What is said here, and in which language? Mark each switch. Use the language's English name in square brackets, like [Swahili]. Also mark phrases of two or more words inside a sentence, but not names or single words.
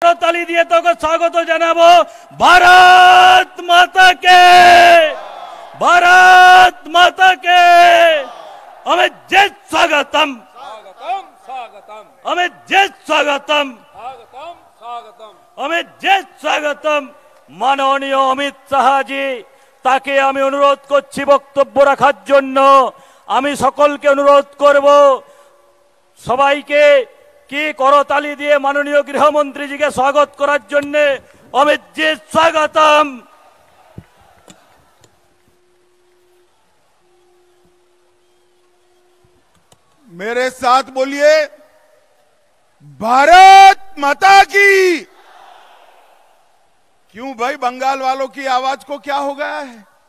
[Bangla] তালি দিয়ে তোকে স্বাগত জানাবো। [Hindi] भारत माता की, भारत माता की। अमित जय स्वागतम, स्वागतम स्वागतम, अमित जय स्वागतम, स्वागतम स्वागतम, अमित जय स्वागतम। माननीय अमित शाहजी [Bangla] তাকে আমি অনুরোধ করছি বক্তব্য রাখার জন্য। আমি সকলকে অনুরোধ করব সবাইকে কি করতালি দিয়ে মাননীয় গৃহমন্ত্রীজিকে স্বাগত করার জন্য। অমিত জি স্বাগতম। [Hindi] मेरे साथ बोलिए भारत माता की। क्यों भाई, बंगाल वालों की आवाज को क्या हो गया है?